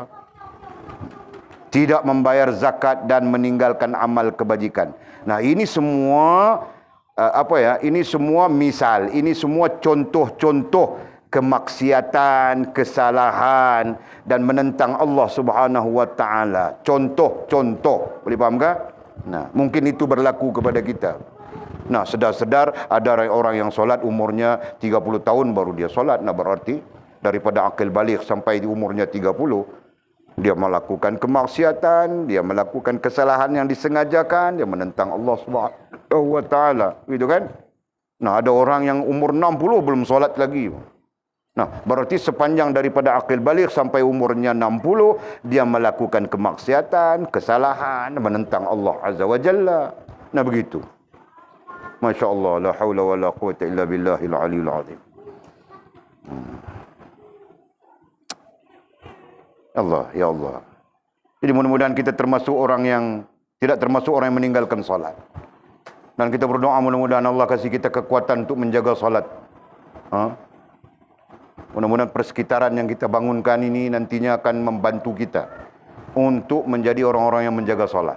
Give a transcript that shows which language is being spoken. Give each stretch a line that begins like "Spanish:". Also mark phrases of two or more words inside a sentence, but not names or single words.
Malay: Tidak membayar zakat dan meninggalkan amal kebajikan. Nah ini semua ini semua misal, ini semua contoh-contoh kemaksiatan, kesalahan dan menentang Allah
Arabic: سبحانه وتعالى.
Malay: Contoh-contoh, boleh faham ke? Nah, mungkin itu berlaku kepada kita. Nah, sedar-sedar ada orang yang solat umurnya 30 tahun baru dia solat. Nah, berarti daripada akil balik sampai di umurnya 30 dia melakukan kemaksiatan, dia melakukan kesalahan yang disengajakan, dia menentang Allah
Arabic: سبحانه وتعالى,
Malay: gitu kan? Nah, ada orang yang umur 60 belum solat lagi. Nah, berarti sepanjang daripada akil balik sampai umurnya 60, dia melakukan kemaksiatan, kesalahan, menentang Allah
Arabic: عز وجل.
Malay: Nah, begitu.
Arabic: ما شاء الله، لا حول ولا قوة إلا بالله العلي العظيم. Allah, يا الله.
Malay: Jadi mudah-mudahan kita termasuk orang yang tidak termasuk orang yang meninggalkan salat. Dan kita berdoa mudah-mudahan Allah kasih kita kekuatan untuk menjaga salat. Mudah-mudahan persekitaran yang kita bangunkan ini nantinya akan membantu kita untuk menjadi orang-orang yang menjaga salat.